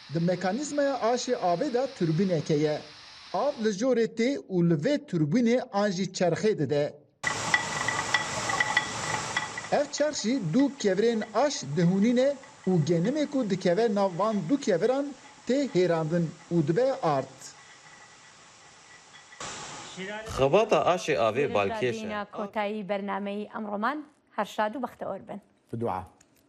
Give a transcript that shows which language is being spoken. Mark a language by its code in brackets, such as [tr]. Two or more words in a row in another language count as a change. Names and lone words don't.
[ku] Di mekanîzmaya aşê avê da turbîneke ye. Av li jorê tê û li vê turbînê an jî çerxê dide. Ev çerşî du kevirên aş dihûnîne û genimê ku dikeve nav van du keviran tê hêrandin û dibe art. خەباتە ئاشێ ئاوێ بالکێشە [ckb] کۆتایی بەرنامەی ئەمڕۆمان هەر شاد و بەختەوەر بن. بدوعا